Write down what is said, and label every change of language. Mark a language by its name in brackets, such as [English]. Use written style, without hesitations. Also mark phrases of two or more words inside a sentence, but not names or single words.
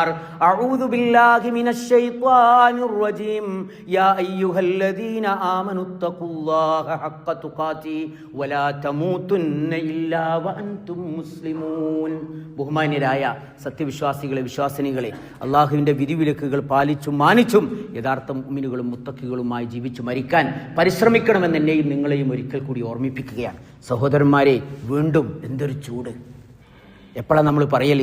[Arabic] أعوذ بالله من الشيطان الرجيم. يا أيها الذين آمنوا اتقوا الله حق تقاته ولا تموتن إلا وأنتم مسلمون. [Malayalam] ബഹുമാന്യരായ സത്യവിശ്വാസികളെ, വിശ്വാസിനികളെ, അള്ളാഹുവിൻ്റെ വിധിവിലക്കുകൾ പാലിച്ചും മാനിച്ചും യഥാർത്ഥ മുഅ്മിനുകളും മുത്തഖികളുമായി ജീവിച്ചു മരിക്കാൻ പരിശ്രമിക്കണമെന്ന് എന്നെയും നിങ്ങളെയും ഒരിക്കൽ കൂടി ഓർമ്മിപ്പിക്കുകയാണ്. സഹോദരന്മാരെ, വീണ്ടും എന്തൊരു ചൂട്! എപ്പോഴാണ് നമ്മൾ പറയല്?